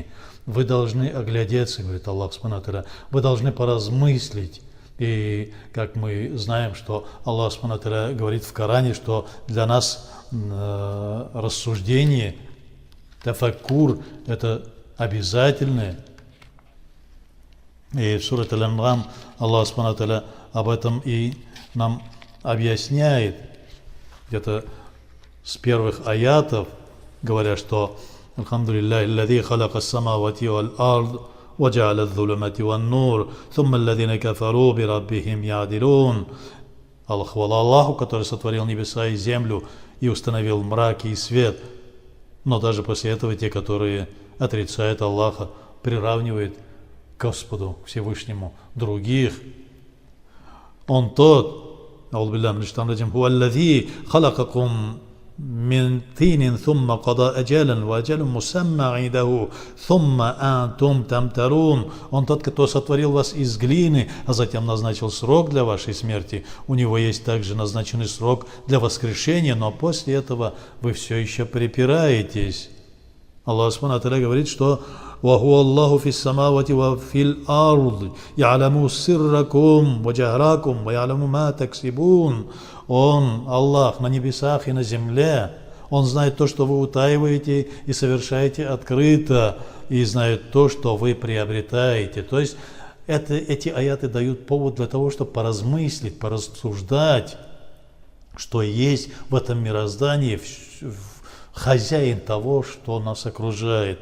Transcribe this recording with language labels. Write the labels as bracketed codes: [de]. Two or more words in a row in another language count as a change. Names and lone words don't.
[ru] Вы должны оглядеться, говорит [ar] الله سبحانه وتعالى, [ru] вы должны поразмыслить. И как мы знаем, что [ar] الله سبحانه وتعالى [ru] говорит в Коране, что для нас рассуждение, тафаккур – это обязательное. И в Сурат Аль-Ан'ам [ar] الله سبحانه وتعالى [ru] об этом и нам объясняет, где-то с первых аятов, говоря, что [ar] «الحمد لله الذي خلق السماوات والأرض وجعل الظلمات والنور ثم الذين كفروا بربهم يعدلون». [ru] Хвала Аллаху, который сотворил небеса и землю и установил мрак и свет. Но даже после этого те, которые отрицают Аллаха, приравнивают к Господу Всевышнему других. Он тот, [ar] «هو الذي خلقكم من طين ثم قضى أجلا وأجل مسمى عنده ثم أنتم تمترون». [ru] Он тот, кто сотворил вас из глины, а затем назначил срок для вашей смерти. У него есть также назначенный срок для воскрешения, но после этого вы все еще припираетесь. [ar] الله سبحانه [ru] говорит, что [ar] وهو الله في السماوات وفي الأرض يعلم سركم وجهركم ويعلم ما تكسبون. [ru] Он, Аллах, на небесах и на земле. Он знает то, что вы утаиваете и совершаете открыто, и знает то, что вы приобретаете. То есть эти аяты дают повод для того, чтобы поразмыслить, порассуждать, что есть в этом мироздании хозяин того, что нас окружает.